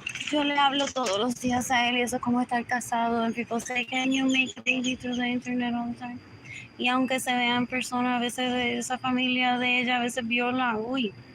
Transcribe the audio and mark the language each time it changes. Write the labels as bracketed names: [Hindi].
[Spanish] Yo le hablo todos los días a él y eso es como estar casado. [English] And people say, "Can you make a baby through the internet all the time?" [Spanish] Y aunque se vean personas, a veces de esa familia de ella, a veces viola, uy.